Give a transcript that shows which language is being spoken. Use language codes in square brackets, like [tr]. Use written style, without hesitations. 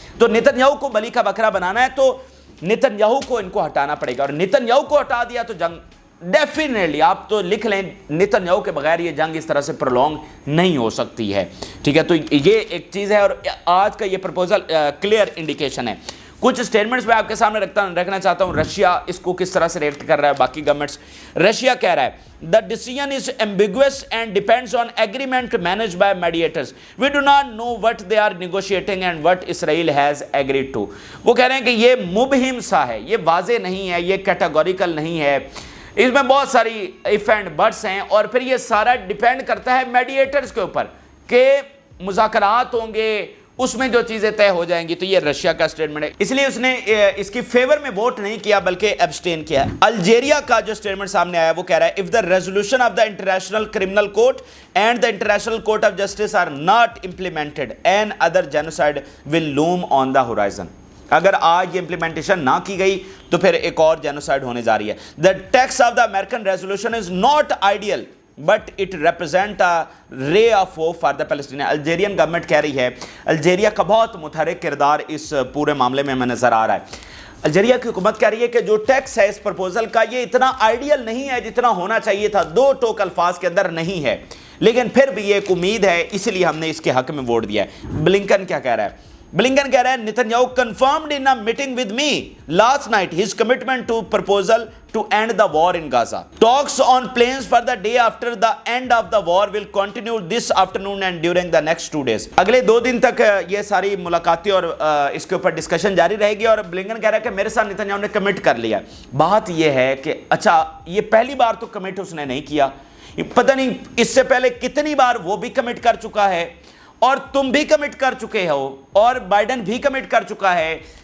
[ur] تو نتن یاہو کو بلی کا بکرا بنانا ہے تو نتن یاہو کو ان کو ہٹانا پڑے گا. اور نتن یاہو کو ہٹا دیا تو جنگ ڈیفینیٹلی, آپ تو لکھ لیں, نتن یاہو کے بغیر یہ جنگ اس طرح سے پرولونگ نہیں ہو سکتی ہے. ٹھیک ہے, تو یہ ایک چیز ہے. اور آج کا یہ پرپوزل کلیئر انڈیکیشن ہے. کچھ سٹیٹمنٹس میں آپ کے سامنے رکھنا چاہتا ہوں. رشیا اس کو کس طرح سے ریئیکٹ کر رہا ہے, باقی گورنمنٹس. رشیا کہہ رہا ہے [en] the decision is ambiguous and depends on agreement managed by mediators. We do not know what they are negotiating and what Israel has agreed to. [ur] وہ کہہ رہے ہیں کہ یہ مبہم سا ہے, یہ واضح نہیں ہے, یہ کیٹاگوریکل نہیں ہے, اس میں بہت ساری [en] if and buts [ur] ہیں, اور پھر یہ سارا ڈیپینڈ کرتا ہے میڈیٹرز کے اوپر کہ مذاکرات ہوں گے, اس میں جو چیزیں طے ہو جائیں گی. تو یہ رشیا کا سٹیٹمنٹ ہے, اس لیے اس نے اس کی فیور میں ووٹ نہیں کیا بلکہ ایبسٹین کیا. الجیریا کا جو سٹیٹمنٹ سامنے آیا وہ کہہ رہا ہے [en] if the resolution of the International Criminal Court and the International Court of Justice are not implemented, another genocide will loom on the horizon. [ur] اگر آج یہ امپلیمنٹیشن نہ کی گئی تو پھر ایک اور جینوسائیڈ ہونے جا رہی ہے. [en] The text of the American resolution is not ideal, but it represent a ray of hope for the Palestinian. [ur] Algerian government کہہ رہی ہے, الجیریا کا بہت متحرک کردار اس پورے معاملے میں نظر آ رہا ہے. الجیریا کی حکومت کہہ رہی ہے کہ جو ٹیکس ہے اس پرپوزل کا یہ اتنا آئیڈیل نہیں ہے جتنا ہونا چاہیے تھا, 2 ٹوک الفاظ کے اندر نہیں ہے, لیکن پھر بھی یہ ایک امید ہے, اس لیے ہم نے اس کے حق میں ووٹ دیا ہے. بلنکن کیا کہہ رہا ہے؟ بلنکن کہہ رہا ہے Nitin Yahoo [en] confirmed in a meeting with me last night his commitment to proposal to end the war in Gaza. Talks on plans for the day after the end of the war will continue this afternoon and during the next 2 days. [ur] اگلے 2 دن تک یہ ساری ملاقاتیں اور اس کے اوپر discussion جاری رہے گی. اور بلنکن کہہ رہا ہے کہ میرے ساتھ نتن یاہو نے کمٹ کر لیا. بات یہ ہے کہ اچھا یہ پہلی بار تو کمٹ اس نے نہیں کیا, پتہ نہیں اس سے پہلے کتنی بار وہ بھی کمٹ کر چکا ہے, اور تم بھی کمٹ کر چکے ہو, اور بائیڈن بھی کمٹ کر چکا ہے.